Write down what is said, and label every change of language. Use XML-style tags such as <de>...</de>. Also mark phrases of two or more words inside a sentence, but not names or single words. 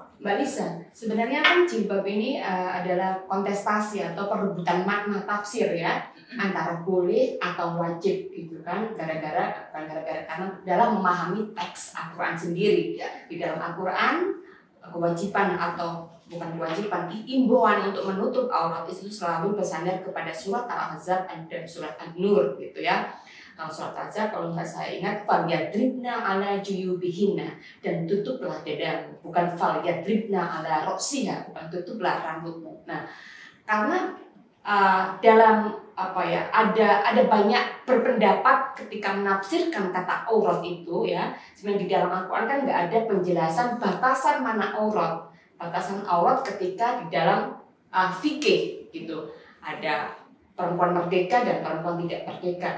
<id>Mbak Lisa, sebenarnya kan jilbab ini adalah kontestasi atau perebutan makna tafsir ya, antara boleh atau wajib gitu kan, karena dalam memahami teks Al-Quran sendiri. Di dalam Al-Quran kewajiban atau bukan kewajiban, imbauan untuk menutup aurat itu selalu bersandar kepada surat Al-Ahzab dan surat An-Nur gitu ya. Kalau surat Al-Ahzab kalau nggak saya ingat,</id> <ar>فليضربن على جيوبهن,</ar> <id>dan tutuplah dadamu, bukan</id> <ar>فليضربن على رأسها,</ar> <id>bukan tutuplah rambutmu. Nah, karena dalam ada banyak berpendapat ketika menafsirkan kata aurat itu ya. Sebenarnya di dalam Al-Quran kan nggak ada penjelasan batasan mana aurat. Batasan aurat ketika di dalam fikih gitu, ada perempuan merdeka dan perempuan tidak merdeka.</id>